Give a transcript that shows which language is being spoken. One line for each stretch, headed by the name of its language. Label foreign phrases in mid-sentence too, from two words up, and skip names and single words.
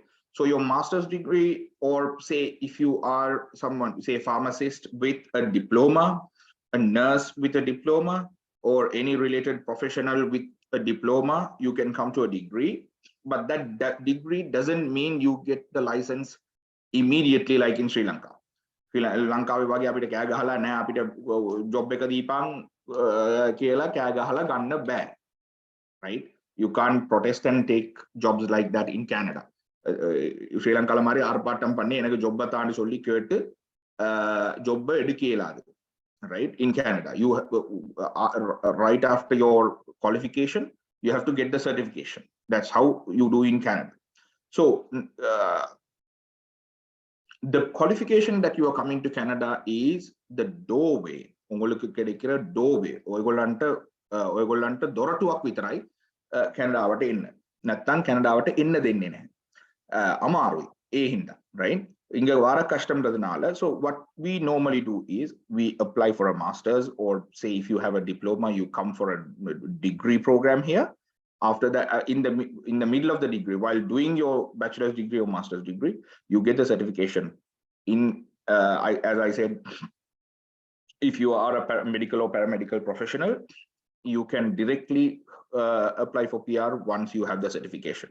English: So your master's degree, or say if you are someone, say a pharmacist with a diploma, a nurse with a diploma, or any related professional with a diploma, you can come to a degree. But that degree doesn't mean you get the license immediately, like in Sri Lanka.
Sinhala: ලංකාවේ වගේ අපිට කෑ ගහලා නෑ අපිට ජොබ් එක දීපන් කියලා කෑ ගහලා ගන්න බෑ,
English: right? You can't protest and take jobs like that in Canada.
Tamil: ශ්‍රී ලංකාවේ மாதிரி ஆர்ப்பாட்டம் பண்ணி எனக்கு ஜொப் தாண்டி சொல்லி கேட்டு ஜொப் எடு கேளாது,
English: right? In Canada, you right after your qualification, you have to get the certification. That's how you do in Canada. So the qualification that you are coming to Canada is the doorway.
Tamil: உங்களுக்கு கிடைக்கிற doorway.
Sinhala: ඔයගොල්ලන්ට දොරටුවක් විතරයි කැනඩාවට එන්න. නැත්තම් කැනඩාවට එන්න දෙන්නේ නැහැ. අමාරුයි ඒ හින්දා, right?
Tamil: இங்க வர கஷ்டம்ன்றதுனால,
English: so what we normally do is we apply for a master's, or say if you have a diploma, you come for a degree program here. After that, in the middle of the degree, while doing your bachelor's degree or master's degree, you get the certification. As I said, if you are a medical or paramedical professional, you can directly apply for PR once you have the certification.